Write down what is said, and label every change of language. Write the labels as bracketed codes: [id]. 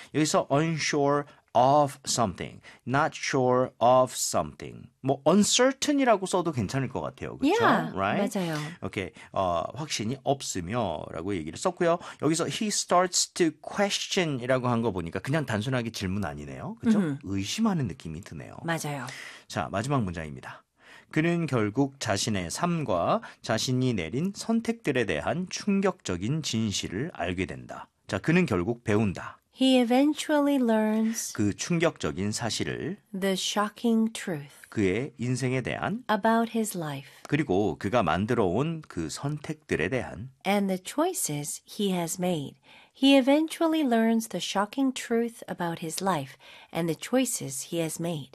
[ko] 여기서 [en] unsure of something, not sure of something. [ko] 뭐 uncertain이라고 써도 괜찮을 것 같아요. 그렇죠? Yeah, [en] right? [ko] 맞아요. 오케이. 확신이 없으며라고 얘기를 썼고요. 여기서 [en] he starts to question [ko] 이라고 한 거 보니까 그냥 단순하게 질문 아니네요. 그렇죠? 의심하는 느낌이 드네요. 맞아요. 자, 마지막 문장입니다. 그는 결국 자신의 삶과 자신이 내린 선택들에 대한 충격적인 진실을 알게 된다. 자, 그는 결국 배운다. [en] He eventually learns [ko] 그 충격적인 사실을 [en] the shocking truth [ko] 그의 인생에 대한 [en] about his life [ko] 그리고 그가 만들어 온 그 선택들에 대한 [en] and the choices he has made He eventually learns the shocking truth about his life and the choices he has made.